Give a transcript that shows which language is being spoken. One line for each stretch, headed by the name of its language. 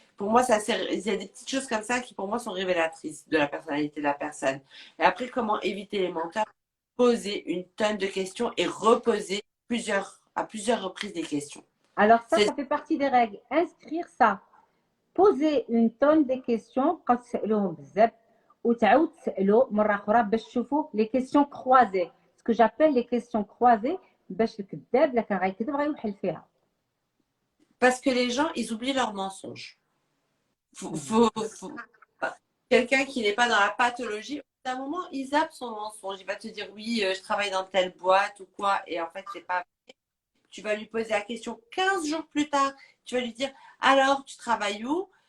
French: Pour moi, il y a des petites choses comme ça qui, pour moi, sont révélatrices de la personnalité de la personne. Et après, comment éviter les menteurs? Poser une tonne de questions et reposer à plusieurs reprises des questions. Alors C'est ça fait partie des règles. Inscrire ça. Poser une tonne de questions.
Arabic: قد تسألوهم بزاف وتعاود تسألوا مرة أخرى باش تشوفوا
French: les questions croisées. Ce que j'appelle les questions croisées
Arabic: باش الكذاب اللي كان غيكذب غيوحل فيها.
French: parce que les gens, ils oublient leurs mensonges. Faut, Mhm. faut, faut- Quelqu'un qui n'est pas dans la pathologie, à un moment, il zappe son mensonge. Il va te dire oui, je travaille dans telle boîte ou quoi, et en fait, c'est pas. Tu vas lui poser la question 15 jours plus tard. Tu vas lui dire alors, tu travailles où?